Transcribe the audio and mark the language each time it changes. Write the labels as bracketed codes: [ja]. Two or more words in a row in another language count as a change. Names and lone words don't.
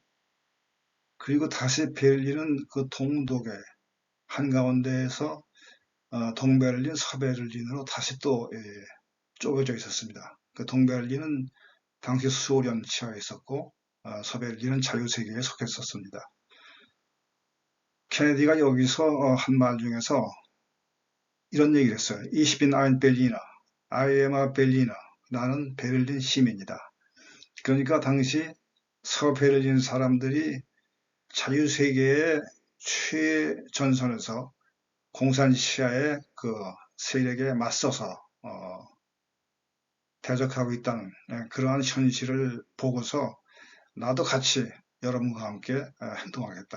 [ko] 그리고 다시 베를린은 그 동독의 한가운데에서 동베를린, 서베를린으로 다시 또 쪼개져 있었습니다. 그 동베를린은 당시 소련 치하에 있었고 서베를린은 자유세계에 속했었습니다. 케네디가 여기서 한 말 중에서 이런 얘기를 했어요. [de] Ich bin ein Berliner. [en] I am a Berliner. [ko] 나는 베를린 시민이다. 그러니까 당시 서베를린 사람들이 자유세계의 최전선에서 공산시아의 그 세력에 맞서서 대적하고 있다는 그러한 현실을 보고서 나도 같이 여러분과 함께 행동하겠다.